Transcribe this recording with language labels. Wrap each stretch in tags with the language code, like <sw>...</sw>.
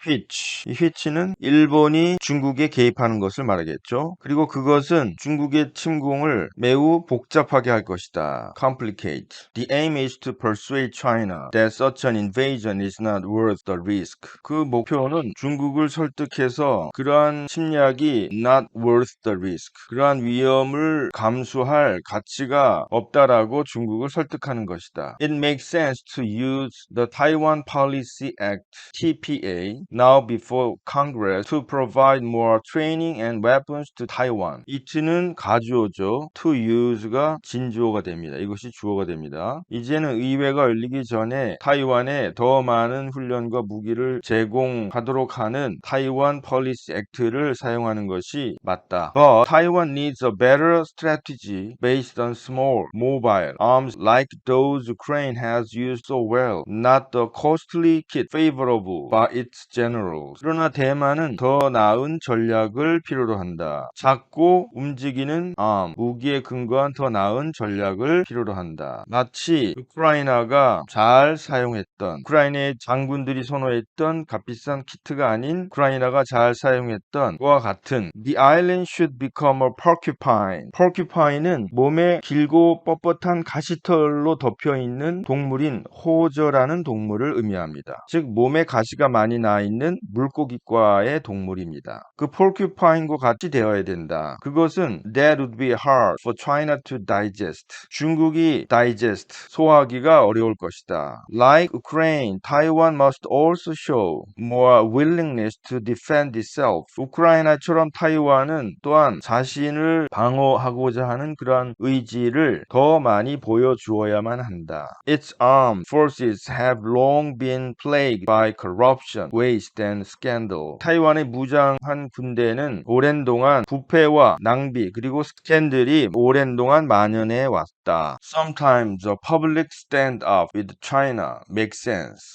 <ko>which, 이 which는 일본이 중국에 개입하는 것을 말하겠죠. 그리고 그것은 중국의 침공을 매우 복잡하게 할 것이다.</ko> <en>complicate. The aim is to persuade China that such an invasion is not worth the risk.</en> <ko>그 목표는 중국을 설득해서 그러한 침략이</ko> <en>not worth the risk,</en> <ko>그러한 위험을 감수할 가치가 없다라고 중국을 설득하는 것이다.</ko> <en>It makes sense to use the Taiwan Policy Act, TPA, now before Congress to provide more training and weapons to Taiwan.</en> <ko>it는 가주어죠. to use가 진주어가 됩니다. 이것이 주어가 됩니다. 이제는 의회가 열리기 전에 타이완에 더 많은 훈련과 무기를 제공하도록 하는 타이완 폴리시 액트를 사용하는 것이 맞다.</ko> <en>But Taiwan needs a better strategy based on small, mobile arms like those Ukraine has used so well, not the costly kit favorable by its generals.</en> <ko>그러나 대만은 더 나은 전략을 필요로 한다. 작고 움직이는 무기에 근거한 더 나은 전략을 필요로 한다. 마치 우크라이나가 잘 사용했던, 우크라이나의 장군들이 선호했던 값비싼 키트가 아닌 우크라이나가 잘 사용했던 것과 같은</ko> <en>The island should become a porcupine.</en> <ko>porcupine은 뜻은 몸에 길고 뻣뻣한 가시털로 덮여있는 동물인 호저라는 동물을 의미합니다. 즉 몸에 가시가 많이 나있는 물고기과의 동물입니다. 그 porcupine과 같이 되어야 된다. 그것은</ko> <en>that would be hard for China to digest.</en> <ko>중국이 digest, 소화하기가 어려울 것이다.</ko> <en>Like Ukraine, Taiwan must also show more willingness to defend itself.</en> <ko>우크라이나처럼 타이완은 또한 자신을 방어하고자 하는 그러한 의지를 더 많이 보여주어야만 한다.</ko> <en>Its armed forces have long been plagued by corruption, waste and scandal.</en> <ko>타이완의 무장한 군대는 오랜 동안 부패와 낭비 그리고 스캔들이 오랜 동안 만연해 왔다.</ko> <en>Sometimes a public stand-up with China makes sense.</en>